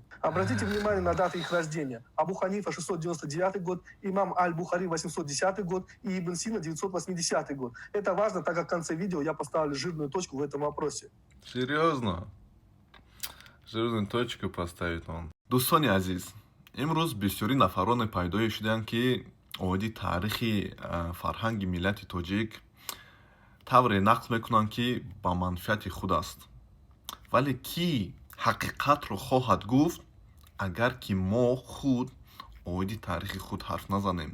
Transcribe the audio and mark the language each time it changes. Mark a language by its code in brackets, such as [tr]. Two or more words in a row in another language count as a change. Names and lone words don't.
[ru] Обратите внимание на даты их рождения. Абу Ханифа 699 год, имам Аль-Бухари 810 год и Ибн Сина 980 год. Это важно, так как в конце видео я поставлю жирную точку в этом вопросе. Серьезно? Жирную точку поставит он. [tg] Дӯстони азиз, имрӯз бисёри нафароне пайдо шуданд ки оиди таърихи фарҳанги миллати тоҷик тавре нақл мекунанд ки ба манфиати худ аст. Вале ки ҳақиқатро хоҳад гуфт, агар ки мо худ оиди таърихи худ ҳарф назанем.